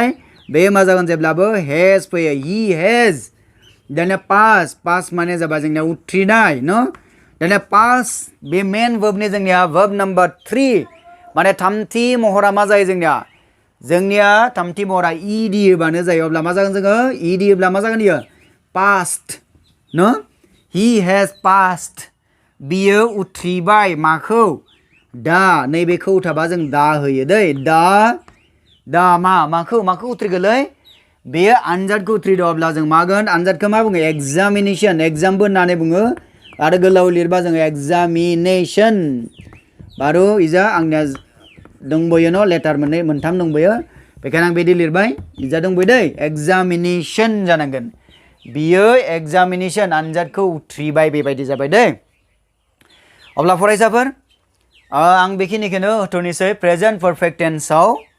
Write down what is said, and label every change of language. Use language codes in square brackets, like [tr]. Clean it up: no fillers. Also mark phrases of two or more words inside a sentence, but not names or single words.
[brx] बे मा जागोन जेब्लाबो हेज फैयो [en] he has [brx] दानिया पास माने जाबाय जोंनिया उथ्रिनाय न दानिया पास बे मेन वर्बनि जोंनिया [en] verb number 3 [brx] माने थामथि महरा मा जायो जोंनिया थामथि महरा ed होबानो जायो अब्ला मा जागोन जोङो ed होब्ला मा जागोन इयो past न [en] he has passed [brx] बियो उथ्रिबाय माखौ दा नैबेखौ थाबा जों दा होयो दै दा माखौ उथ्रिगोलै बेयो आनजादखौ उथ्रिदो अब्ला जों मागोन आनजादखौ मा बुङो एग्जामिनेशन एग्जामबो होननानै बुङो आरो गोलाव लिरबा जोङो एग्जामिनेशन बारु इजा आंनिया दंबोयो न लेटार मोनथाम दंबोयो बेखायनो आं बिदि लिरबाय इजा दंबोयो दै एग्जामिनेशन जानांगोन बियो एग्जामिनेशन आनजादखौ उथ्रिबाय बेबायदि जाबाय दै अब्ला फरायसाफोर आं बेखिनिखौनो होथ'नोसै [en] present perfect [brx] टेन्सआव